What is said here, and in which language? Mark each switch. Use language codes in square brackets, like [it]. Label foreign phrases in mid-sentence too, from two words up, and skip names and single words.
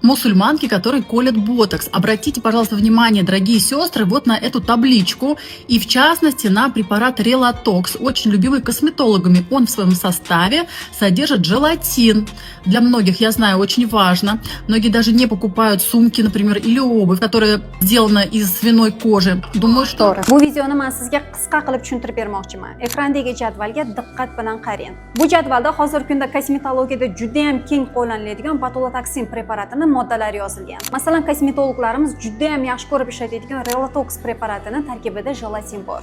[ru] мусульманки, которые колят ботокс. Обратите, пожалуйста, внимание, дорогие сестры, вот на эту табличку и, в частности, на препарат Релатокс, очень любимый косметологами. Он в своем составе содержит желатин. Для многих, я знаю, очень важно. Многие даже не покупают сумки, например, или обувь, которая сделана из свиной кожи. Думаю, что... [uz] Bu videoni men sizga qisqa qilib tushuntirib bermoqchiman. Ekrandagi jadvalga diqqat bilan qarang. Bu jadvalda hozirgi kunda kosmetologiyada juda ham keng qo'llaniladigan botulotoksin preparatining moddalari yozilgan. Masalan, kosmetologlarimiz juda ham yaxshi ko'rib ishlatadigan Relatox preparatining tarkibida jelatin bor.